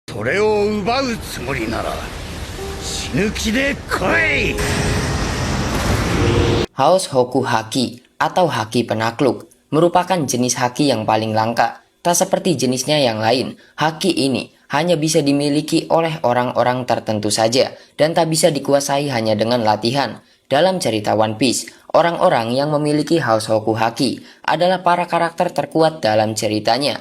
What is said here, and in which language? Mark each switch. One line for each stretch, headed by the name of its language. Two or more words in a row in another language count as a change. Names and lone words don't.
Japanese: それを奪うつもりなら死ぬ気で来い。
Indonesian: House Hoku Haki atau haki penakluk merupakan jenis haki yang paling langka. Tak seperti jenisnya yang lain, haki ini hanya bisa dimiliki oleh orang-orang tertentu saja dan tak bisa dikuasai hanya dengan latihan. Dalam cerita One Piece, orang-orang yang memiliki House Hoku Haki adalah para karakter terkuat dalam ceritanya.